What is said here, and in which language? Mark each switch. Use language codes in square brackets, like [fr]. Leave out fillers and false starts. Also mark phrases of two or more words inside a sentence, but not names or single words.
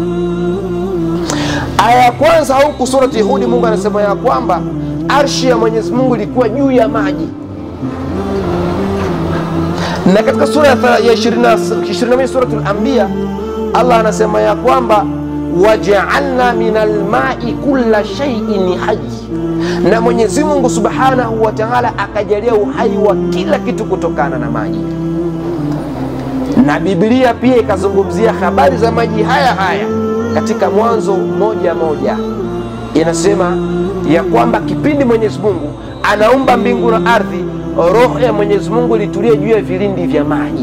[sw] Aya ya kwanza huku surati Hud, Mungu anasema ya kwamba arshi ya Mwenyezi Mungu ilikuwa juu ya maji. Na katika sura ya 22 suratul Anbiya, Allah anasema ya kwamba [ar] وجعلنا من الماء كل شيء حي, [sw] na Mwenyezi Mungu [ar] سبحانه وتعالى [sw] akajalia uhai wa kila kitu kutokana na maji. Na Biblia pia ikazungumzia habari za maji haya katika Mwanzo 1:1. Inasema ya kwamba kipindi Mwenyezi Mungu anaumba mbingu na ardhi, roho ya Mwenyezi Mungu ilitulia juu ya vilindi vya maji.